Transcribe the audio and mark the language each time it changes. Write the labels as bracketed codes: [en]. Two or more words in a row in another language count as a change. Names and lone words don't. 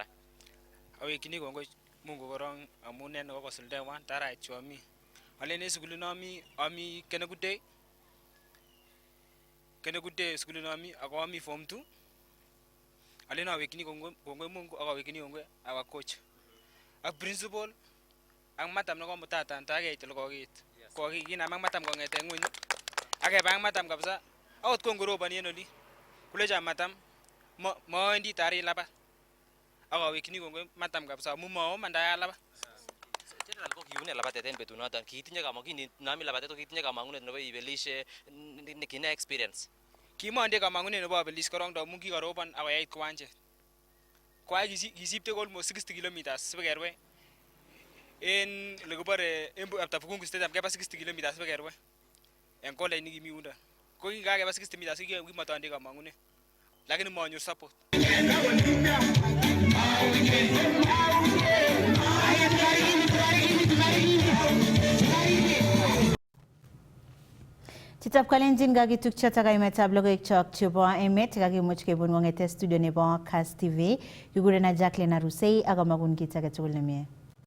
[kln] Awekini kongoi Mungu korong amun en kokosuldewan tarait chu ami. Aleni sukulit nami ami Kenegute sukulit nami ako ami form 2. Aleni awekini kongoi Mungu ako awekini kongoi [en] our coach. [kln] Ak principal ang matam nako mutatan takeit lokokit. Kokinam ang matam kongete ngweny. Akebang matam kabisa. Akot kongorobani en oli. Kulecha matam mawendi tari laba. Ako awekini kongoi matam kabisa amu maomanda laba. General ko kiune labatet en betunoton kiitinye kamang'unet nami labatet ko kiitinye kamang'unet nebo ibelishe kine experience. Kimonde kamang'unet nebo abelis korong amu kikarobon akoyait kiwanjet. Kwai kisipte almost 60 kilometers sibekerwe. En lekibore after Bukungu Stadium keba 60 kilometers sibekerwe. En college nikimi yunda. Ko kikakeba 60 meters kimatonde kamang'unet. Lakini manyor support. Chitab Kalenjin kakitukyo takaimetab logoiwek chebo emet kakimuch kebun kong'ete studio nebo Kass TV kikurenan Jacqueline Arusei ak amagun kit age tugul nemie.